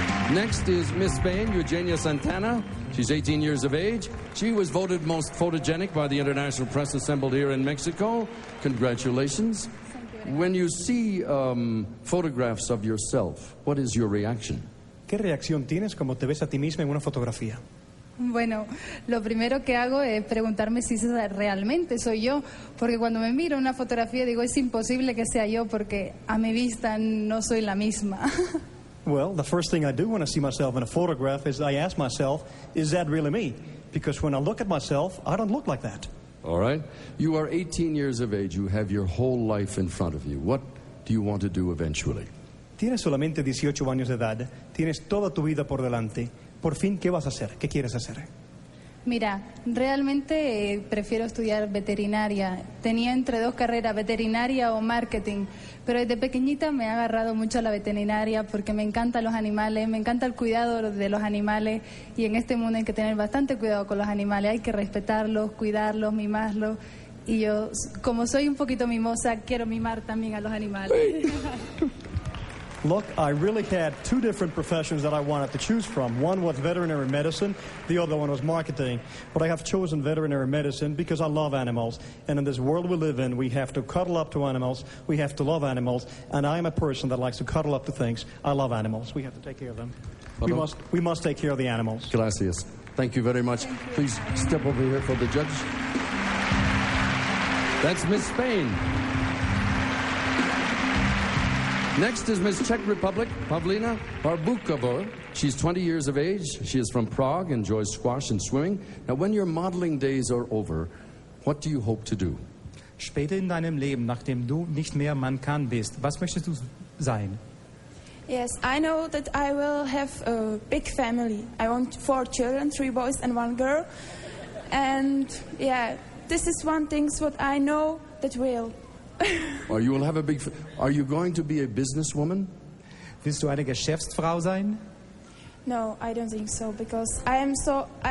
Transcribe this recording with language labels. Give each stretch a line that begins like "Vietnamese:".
English: Next is Miss Spain, Eugenia Santana. She's 18 years of age. She was voted most photogenic by the international press assembled here in Mexico. Congratulations. When you see photographs of yourself, what is your reaction?
Spanish: ¿Qué reacción tienes como te ves a ti misma en una fotografía? Bueno, lo primero que hago es preguntarme si realmente soy yo, porque cuando me miro una fotografía digo, es imposible que sea yo porque a mi vista no soy la misma.
English: Well, the first thing I do when I see myself in a photograph is I ask myself, is that really me? Because when I look at myself, I don't look like that. All right. You are 18 years of age. You have your whole life in front of you. What do you want to do eventually?
Spanish: Tienes solamente 18 años de edad. Tienes toda tu vida por delante. Por fin, ¿qué vas a hacer? ¿Qué quieres hacer? Mira, realmente prefiero estudiar veterinaria. Tenía entre dos carreras, veterinaria o marketing, pero desde pequeñita me ha agarrado mucho a la veterinaria porque me encantan los animales, me encanta el cuidado de los animales y en este mundo hay que tener bastante cuidado con los animales, hay que respetarlos, cuidarlos, mimarlos y yo, como soy un poquito mimosa, quiero mimar también a los animales.
English: Look, I really had two different professions that I wanted to choose from. One was veterinary medicine, the other one was marketing. But I have chosen veterinary medicine because I love animals. And in this world we live in, we have to cuddle up to animals, we have to love animals, and I'm a person that likes to cuddle up to things. I love animals. We have to take care of them. We must take care of the animals.
Spanish: Gracias.
English: Thank you very much. Please step over here for the judge. That's Miss Spain. Next is Miss Czech Republic, Pavlina Barbukova. She's 20 years of age. She is from Prague, enjoys squash and swimming. Now, when your modeling days are over, what do you hope to do?
German: Später in deinem Leben, nachdem du nicht mehr Mann kann bist, was möchtest du sein?
English: Yes, I know that I will have a big family. I want 4 children, 3 boys and 1 girl. And yeah, this is one thing what I know that will. Or you will have a big... Are you going to be a businesswoman?
German: Willst du eine Geschäftsfrau sein?
English: No, I don't think so, because I am so...